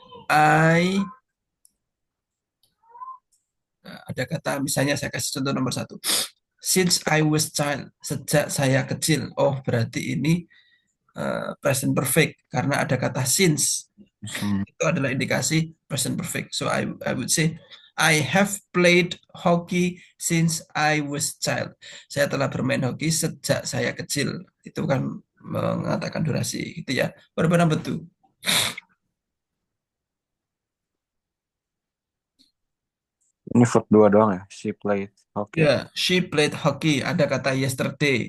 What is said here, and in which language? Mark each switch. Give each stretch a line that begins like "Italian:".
Indonesian: I ada kata misalnya saya kasih contoh nomor satu.
English: Since I was child,
Indonesian: sejak saya kecil. Oh, berarti ini present perfect karena ada kata since. Hmm. Itu adalah indikasi present perfect.
English: So I would say I have played hockey since I was child.
Indonesian: Saya telah bermain hoki sejak saya kecil. Itu kan mengatakan durasi gitu ya. Berapa number two? Ini verb 2 doang ya.
English: She played hockey. Ya, she played hockey.
Indonesian: Ada kata
English: yesterday.